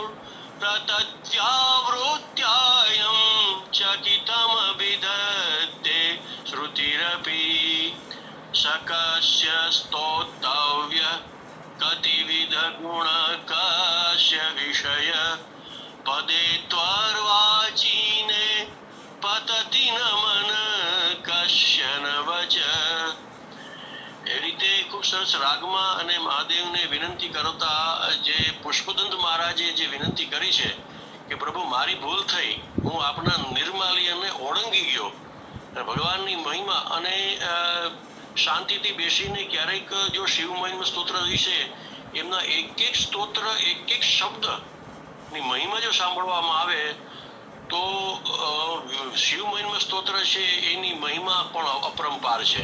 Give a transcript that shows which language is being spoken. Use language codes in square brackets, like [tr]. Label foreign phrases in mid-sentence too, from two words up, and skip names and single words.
[sa] प्रतत्यावृत्यायं चकितमभिधत्ते श्रुतिरपि सकस्य स्तोतव्य कतिविध गुणकस्य विषय पदे त्वर्वाचीने पतति न मन कस्य न वच. [gu] એ રીતે ખૂબ સરસ રાગમાં અને મહાદેવને વિનંતી કરતા જે પુષ્પદંત મહારાજે જે વિનંતી કરી છે કે પ્રભુ મારી ભૂલ થઈ, હું આપના નિર્માલી અને ઓળંગી ગયો. ભગવાનની મહિમા અને શાંતિથી બેસીને ક્યારેક જો શિવ મહિમા સ્તોત્ર વિશે એમના એક એક સ્તોત્ર એક એક શબ્દ ની મહિમા જો સાંભળવામાં આવે તો શિવ મહિમા સ્તોત્ર છે એની મહિમા પણ અપરંપાર છે.